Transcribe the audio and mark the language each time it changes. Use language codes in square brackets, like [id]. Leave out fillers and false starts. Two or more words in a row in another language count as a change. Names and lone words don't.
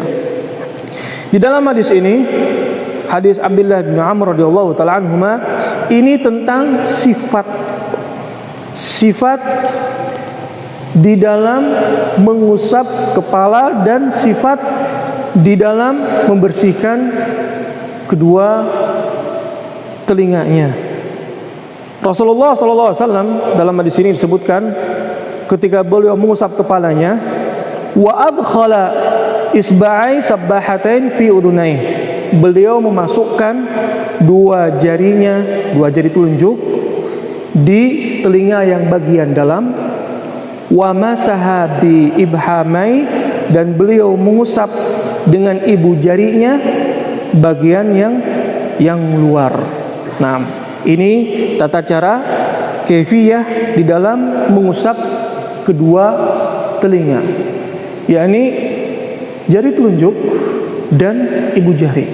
[id] Di dalam hadis ini, hadis Abdullah bin Amr [ar] رضي الله تعالى عنهما, [id] ini tentang sifat di dalam mengusap kepala dan sifat di dalam membersihkan kedua telinganya. Rasulullah [ar] صلى الله عليه وسلم [id] dalam hadis ini disebutkan ketika beliau mengusap kepalanya, [ar] وأدخل إصبعيه السباحتين في أذنيه, [id] beliau memasukkan dua jari telunjuk di telinga yang bagian dalam, [ar] ومسح بإبهاميه, [id] dan beliau mengusap dengan ibu jarinya bagian yang luar. Nah, ini tata cara kaifiyah di dalam mengusap kedua telinga, yakni jari telunjuk dan ibu jari.